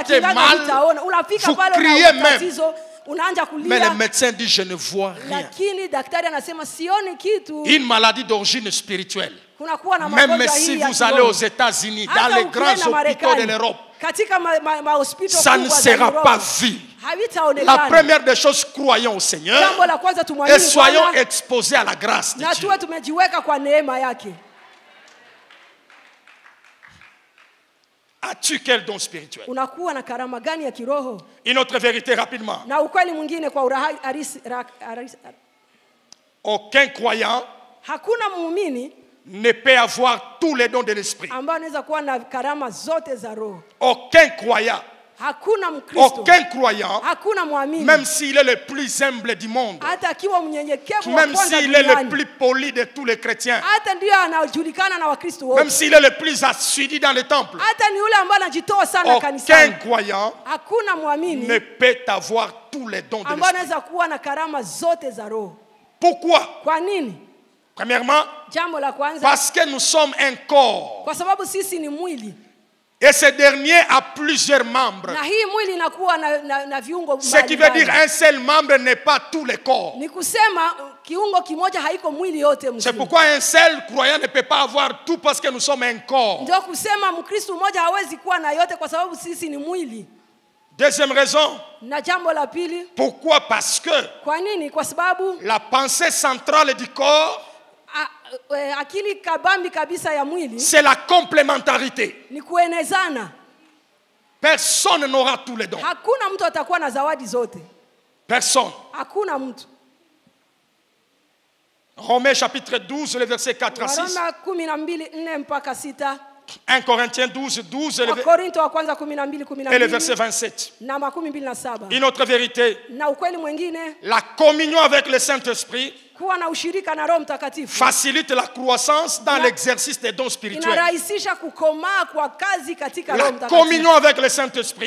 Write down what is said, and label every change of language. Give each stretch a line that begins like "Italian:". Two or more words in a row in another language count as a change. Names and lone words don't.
French: sentez
Swahili: kiganga
French: mal,
Swahili: vitaona. Unafika
French: vous
Swahili: pale
French: criez
Swahili: una
French: même.
Swahili: tatizo, unaanza
French: Mais le
Swahili: kulia.
French: médecin dit je ne vois rien.
Swahili: Lakini daktari anasema sioni kitu.
French: Une maladie d'origine spirituelle.
Swahili: Kunakuwa na
French: Même
Swahili: magonjwa
French: si
Swahili: hii ya
French: vous allez
Swahili: kiroho.
French: aux États-Unis, dans
Swahili: Hata
French: les
Swahili: ukienda
French: grands hôpitaux de
Swahili: Marekani,
French: l'Europe,
Swahili: katika mahospitali
French: ça ne
Swahili: kubwa za
French: sera
Swahili: Europe,
French: pas vu. La
Swahili: havitaonekana.
French: première des choses, croyons au Seigneur
Swahili: Jambo la kwanza
French: et
Swahili: tumwamini
French: soyons
Swahili: Bwana
French: exposés à la grâce de
Swahili: na
French: Dieu.
Swahili: tuwe tumejiweka kwa neema yake.
French: As-tu quel don spirituel?
Swahili: Unakuwa na karama gani ya kiroho?
French: Une autre vérité rapidement.
Swahili: Na ukweli mwingine kwa
French: Aucun croyant
Swahili: hakuna muumini
French: ne peut avoir tous les dons de l'esprit.
Swahili: ambaye anaweza kuwa na karama zote za roho.
French: Aucun croyant,
Swahili: Hakuna Mkristo,
French: aucun croyant,
Swahili: hakuna mwamini,
French: même s'il est le plus humble du monde,
Swahili: hata akiwa mnyenyekevu wa
French: même
Swahili: kwanza
French: s'il est le
Swahili: duniani,
French: plus poli de tous les chrétiens,
Swahili: hata ndiyo anajulikana na Wakristo
French: même
Swahili: wote,
French: s'il est le plus assidu dans le temple,
Swahili: hata ni yule ambaye anajitoa sana
French: aucun
Swahili: kanisani,
French: croyant
Swahili: hakuna
French: ne
Swahili: mwamini
French: peut avoir tous les dons de
Swahili: ambaye
French: l'esprit.
Swahili: anaweza kuwa na karama zote za roho.
French: Pourquoi?
Swahili: Kwa nini?
French: Premièrement,
Swahili: Jambo la kwanza,
French: parce que nous sommes un corps
Swahili: kwa sababu sisi ni mwili
French: et ce dernier a plusieurs membres.
Swahili: na hii mwili inakuwa na viungo
French: Ce qui veut dire
Swahili: mbalimbali.
French: un seul membre n'est pas tous les corps.
Swahili: Ni kusema kiungo kimoja haiko mwili yote
French: C'est
Swahili: mzima.
French: pourquoi un seul croyant ne peut pas avoir tout parce que nous sommes un corps.
Swahili: Ndio kusema Mkristo mmoja hawezi kuwa na yote kwa sababu sisi ni mwili.
French: Deuxième raison,
Swahili: Na jambo la pili,
French: pourquoi? Parce que
Swahili: kwa nini? Kwa sababu
French: la pensée centrale du corps,
Swahili: akili kabambi kabisa ya mwili
French: c'est la complémentarité.
Swahili: ni kuenezana.
French: Personne n'aura tous les dons.
Swahili: Hakuna mtu atakuwa na zawadi zote.
French: Personne.
Swahili: Hakuna mtu.
French: Romains chapitre 12, le verset 4 à 6.
Swahili: Waroma 12:4 mpaka 6.
French: 1 Corinthiens 12, 12
Swahili: Wakorintho wa kwanza
French: et le verset
Swahili: 12:12
French: 27.
Swahili: na 27.
French: Une autre vérité,
Swahili: Na ukweli mwingine,
French: la communion avec le Saint-Esprit
Swahili: kuwa na ushirika na Roho Mtakatifu
French: facilite la croissance dans l'exercice des dons spirituels.
Swahili: inarahisisha kukomaa kwa kazi katika Roho
French: La
Swahili: Mtakatifu.
French: communion avec le Saint-Esprit